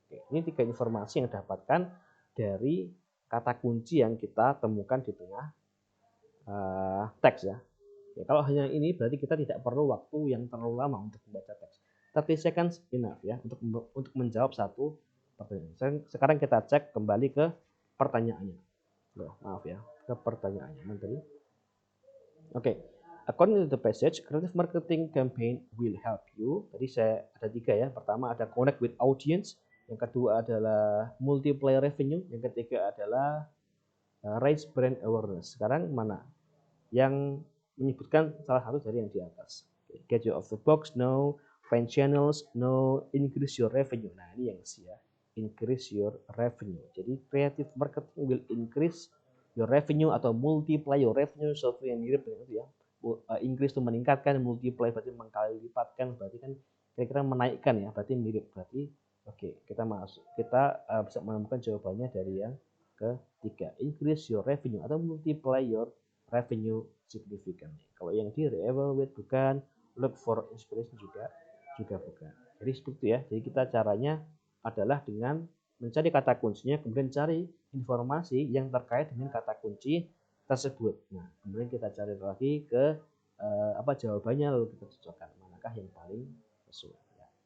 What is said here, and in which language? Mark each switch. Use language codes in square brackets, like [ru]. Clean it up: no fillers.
[id] Oke, ini tiga informasi yang didapatkan dari kata kunci yang kita temukan di tengah teks ya. Ya, kalau hanya ini berarti kita tidak perlu waktu yang terlalu lama untuk membaca teks. [en] 30 seconds enough [id] ya untuk menjawab satu pertanyaan. Sekarang kita cek kembali ke pertanyaannya. Loh, maaf ya, ke pertanyaannya nanti. Oke. [en] According to the passage, creative marketing campaign will help you. [id] Tadi saya ada 3 ya. Pertama ada [en] connect with audience. [id] Yang kedua adalah [en] multiply revenue. [id] Yang ketiga adalah [en] raise brand awareness. [id] Sekarang mana yang menyebutkan salah satu dari yang di atas? [en] Get you off the box, no. Find channels, no. Increase your revenue. [id] Nah, ini yang C ya. [en] Increase your revenue. Jadi creative marketing will increase your revenue atau multiply your revenue, [id] sesuatu yang mirip dengan itu ya. Increase itu meningkatkan, multiply berarti mengkali lipatkan, berarti kan kira-kira menaikkan ya, berarti mirip. Berarti oke, kita bisa menemukan jawabannya dari yang ketiga. [en] Increase your revenue atau multiply your revenue significantly. [id] Kalau yang di re-evaluate bukan, [en] look for inspiration [id] juga bukan. Jadi seperti itu ya. Jadi kita caranya adalah dengan mencari kata kuncinya, kemudian cari informasi yang terkait dengan kata kunci tersebut. Nah, kemudian kita cari lagi ke apa jawabannya, lalu kita cocokkan manakah yang paling sesuai. Ya.